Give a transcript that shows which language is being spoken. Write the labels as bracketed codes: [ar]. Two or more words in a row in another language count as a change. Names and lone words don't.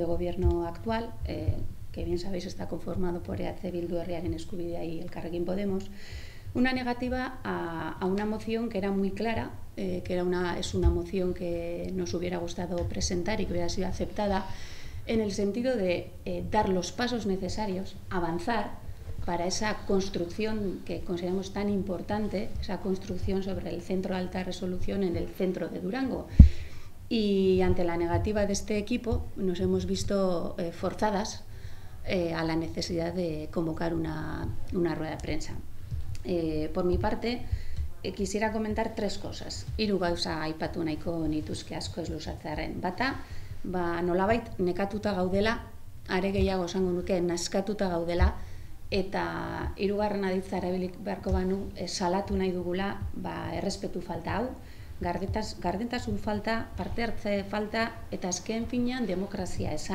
[es] gobierno actual, que bien sabéis está conformado por EH Bildu, Herriaren Eskubidea y Elkarrekin Podemos, una negativa a una moción que era muy clara, es una moción que nos hubiera gustado presentar y que hubiera sido aceptada en el sentido de dar los pasos necesarios, avanzar para esa construcción que consideramos tan importante, esa construcción sobre el centro de alta resolución en el centro de Durango. Y ante la negativa de este equipo nos hemos visto forzadas a la necesidad de convocar una rueda de prensa. Por mi parte, quisiera comentar tres cosas. [eu] Hiru gauza aipatu nahiko nituzke asko ez luzatzearren. Bata, nolabait nekatuta gaudela, are gehiago esango nuke naskatuta gaudela, eta hirugarren aditza erabilik beharko banu salatu nahi dugula errespetu falta hau, gardentasun falta, parte hartze falta eta azken finean demokrazia eza.